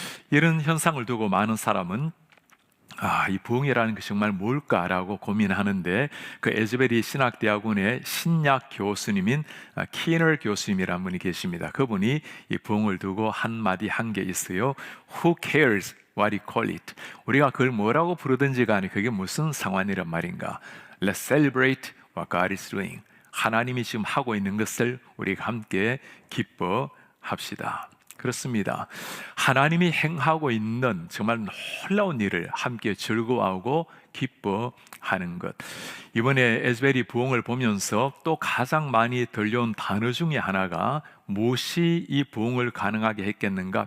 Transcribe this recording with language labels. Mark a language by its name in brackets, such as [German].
[Korean] 이런 현상을 두고 많은 사람은 이 부흥이라는 것이 정말 뭘까라고 고민하는데, 그 에즈베리 신학대학원의 신약 교수님인 키너 교수님이라는 분이 계십니다. 그분이 이 부흥을 두고 한마디 한 게 있어요. [English] Who cares what you call it? [Korean] 우리가 그걸 뭐라고 부르든지 간에 그게 무슨 상관이란 말인가? [English] Let's celebrate what God is doing. [Korean] 하나님이 지금 하고 있는 것을 우리가 함께 기뻐합시다. 그렇습니다. 하나님이 행하고 있는 정말 놀라운 일을 함께 즐거워하고 기뻐하는 것. 이번에 에즈베리 부흥을 보면서 또 가장 많이 들려온 단어 중에 하나가 무엇이 이 부흥을 가능하게 했겠는가?